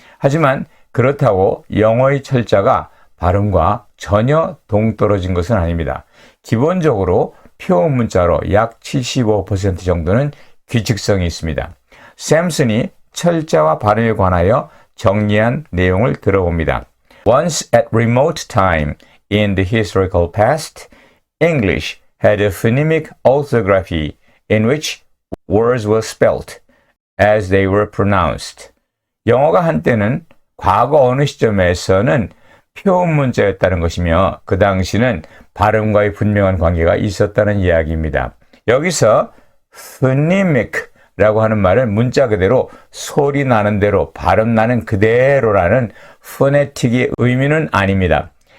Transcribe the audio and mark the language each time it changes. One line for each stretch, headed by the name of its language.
Korean: 하지만 그렇다고 영어의 철자가 발음과 전혀 동떨어진 것은 아닙니다. 기본적으로 표음 문자로 약 75% 정도는 규칙성이 있습니다. 샘슨이 철자와 발음에 관하여 정리한 내용을 들어봅니다.
English: Once at remote time in the historical past, English had a phonemic orthography in which words were spelt as they were pronounced.
Korean: 영어가 한때는 과거 어느 시점에서는 표음 문자였다는 것이며 그 당시는 발음과의 분명한 관계가 있었다는 이야기입니다. 여기서 phonemic 라고 하는 말은 문자 그대로 소리 나는 대로 발음 나는 그대로라는 포네틱의 의미는 아닙니다.